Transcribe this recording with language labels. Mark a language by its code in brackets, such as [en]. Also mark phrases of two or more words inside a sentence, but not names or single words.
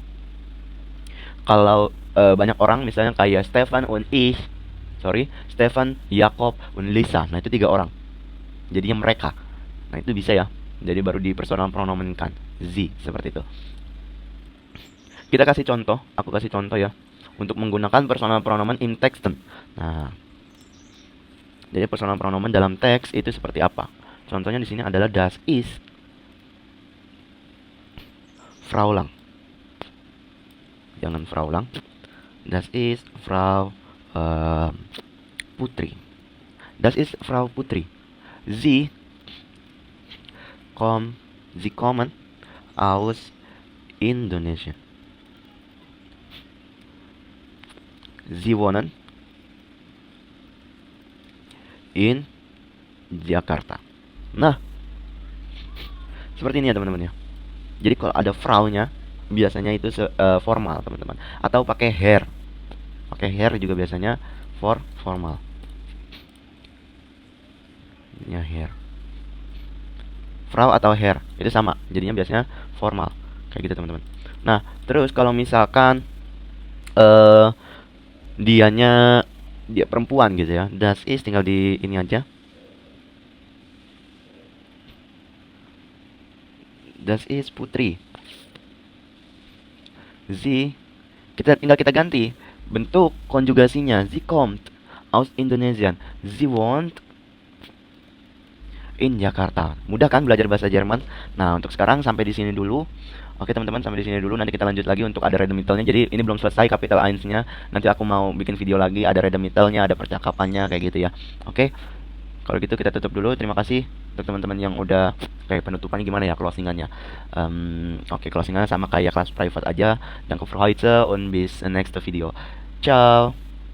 [id] Kalau banyak orang misalnya kayak Stefan [de] und ich, [id] sorry, Stefan, Jakob, und Lisa. Nah, itu 3 orang. Jadinya mereka. Nah, itu bisa ya. Jadi baru di personal pronomen kan. Z seperti itu. Kita kasih contoh, aku kasih contoh ya. Untuk menggunakan [de] personal pronomen im Texten. [id] Nah, jadi [de] personal pronomen [id] dalam teks itu seperti apa? [de] Contohnya di sini adalah das ist Frau lang. Jangan Frau lang. Das ist Frau Putri. Das ist Frau Putri. Sie Sie kommen aus Indonesia. Sie wohnen in Jakarta. [id] Nah, seperti ini ya teman-teman ya. Jadi kalau ada Frau-nya biasanya itu formal teman-teman. Atau pakai Herr. Pakai Herr juga biasanya formal. Ya Herr. Frau atau Herr itu sama. Jadinya biasanya formal. Kayak gitu teman-teman. Nah, terus kalau misalkan dia perempuan gitu ya. [de] Das ist [id] tinggal di ini aja. [de] Das ist Putri. [id] Sie tinggal kita ganti bentuk konjugasinya. [de] Sie kommt aus Indonesia. Sie wohnt in Jakarta. [id] Mudah kan belajar bahasa Jerman? Nah, untuk sekarang sampai di sini dulu. Oke teman-teman, sampai di sini dulu. Nanti kita lanjut lagi untuk ada Redemitalnya. Jadi ini belum selesai capital Eins-nya. Nanti aku mau bikin video lagi, ada Redemitalnya, ada percakapannya kayak gitu ya. Oke. Kalau gitu kita tutup dulu. Terima kasih untuk teman-teman yang udah kayak penutupannya gimana ya, closingannya. Oke, closingannya sama kayak kelas private aja. [de] Danke für heute und bis [en] next video. [de] Ciao.